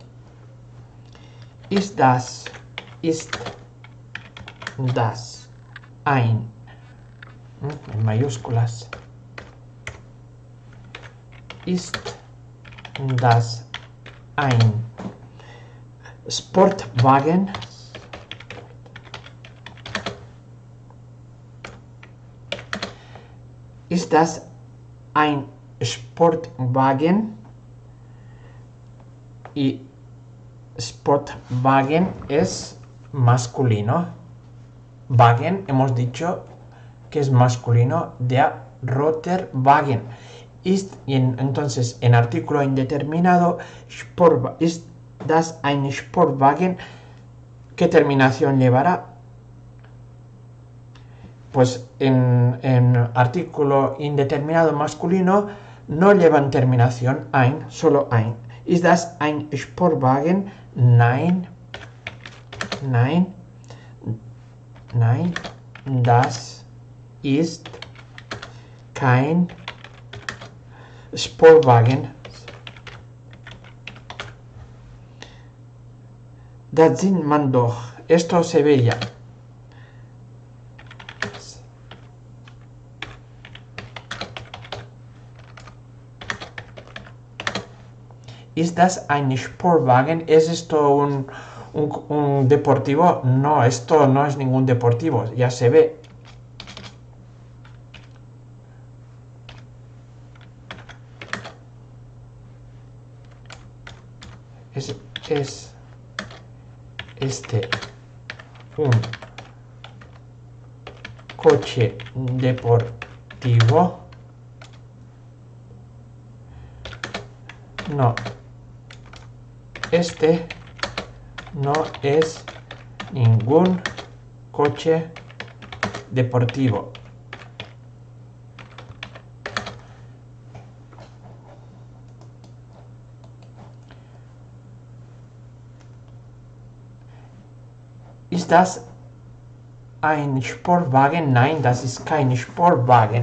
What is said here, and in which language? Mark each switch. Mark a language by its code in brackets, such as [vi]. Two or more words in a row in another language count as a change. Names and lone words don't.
[de] Ist das. ein, [es] en mayúsculas. [de] Ist das ein Sportwagen? Ist das ein Sportwagen? [es] Y Sportwagen es masculino. Wagen hemos dicho que es masculino. [de] Der roter Wagen. Ist, [es] entonces en artículo indeterminado, [de] ist das ein Sportwagen, [es] ¿qué terminación llevará? Pues en artículo indeterminado masculino no llevan terminación ein, solo ein. [de] Ist das ein Sportwagen? Nein. Nein. Nein. Das ist kein Sportwagen. Das sieht man doch. [es] Esto se ve ya. [de] ¿Ist das ein Sportwagen? [es] ¿Es esto un deportivo? No, esto no es ningún deportivo, ya se ve. Es este un coche deportivo? No. Este no es ningún coche deportivo. [de] Ist das ein Sportwagen? Nein, das ist kein Sportwagen.